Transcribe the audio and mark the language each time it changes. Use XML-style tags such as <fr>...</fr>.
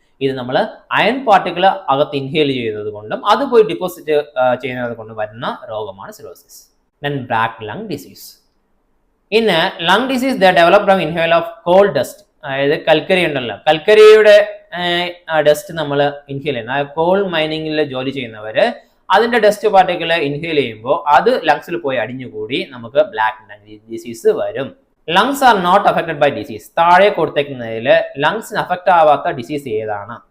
<ml>ഇത് നമ്മൾ iron particle അകത്ത് ഇൻഹേൽ ചെയ്യുന്നത് കൊണ്ടും അത് പോയി ഡിപ്പോസിറ്റ് ചെയ്യുന്നത് കൊണ്ടും വരുന്ന രോഗമാണ് cirrhosis.</ml> <en>Then black lung disease. In lung disease, they develop from inhale of coal dust.</en> <ml>അതായത് കൽക്കരി ഉണ്ടല്ലോ, കൽക്കരിയുടെ ഡസ്റ്റ് നമ്മൾ ഇൻഹേൽ ചെയ്യുന്ന കോൾ മൈനിങ്ങിൽ ജോലി ചെയ്യുന്നവര് അതിന്റെ ഡസ്റ്റ് പാർട്ടിക്കിൾ ഇൻഹേൽ ചെയ്യുമ്പോൾ അത് ലങ്സിൽ പോയി അടിഞ്ഞുകൂടി നമുക്ക് ബ്ലാക്ക് ലങ് ഡിസീസ് വരും.</ml> <en>Lungs are not affected by disease.</en> <ml>താഴെ കൊടുത്തേക്കുന്നതിൽ ലങ്സിന് അഫക്റ്റ് ആവാത്ത ഡിസീസ് ഏതാണ്?</ml>